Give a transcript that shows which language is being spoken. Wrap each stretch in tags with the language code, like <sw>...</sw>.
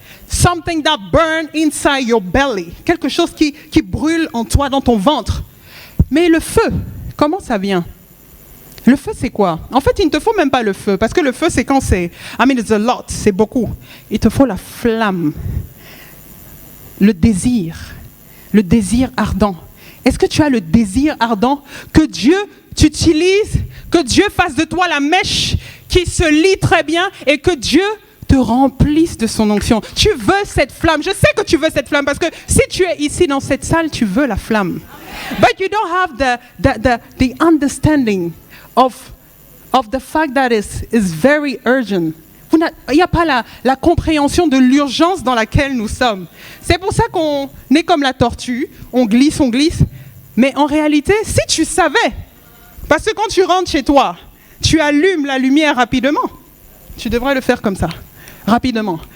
<en>Something that burns inside your belly.</en> <fr>Quelque chose qui brûle en toi, dans ton ventre. Mais le feu, comment ça vient? Le feu, c'est quoi? En fait, il ne te faut même pas le feu. Parce que le feu, c'est quand c'est...</fr> <en>it's a lot,</en> <fr>c'est beaucoup. Il te faut la flamme. Le désir ardent. Est-ce que tu as le désir ardent que Dieu t'utilise, que Dieu fasse de toi la mèche qui se lie très bien et que Dieu te remplisse de son onction. Tu veux cette flamme. Je sais que tu veux cette flamme parce que si tu es ici dans cette salle, tu veux la flamme.</fr> <en>But you don't have the understanding of the fact that is very urgent.</en> <fr>Il n'y a pas la compréhension de l'urgence dans laquelle nous sommes. C'est pour ça qu'on est comme la tortue, on glisse. Mais en réalité, si tu savais, parce que quand tu rentres chez toi, tu allumes la lumière rapidement. Tu devrais le faire comme ça. Rapidement.</fr>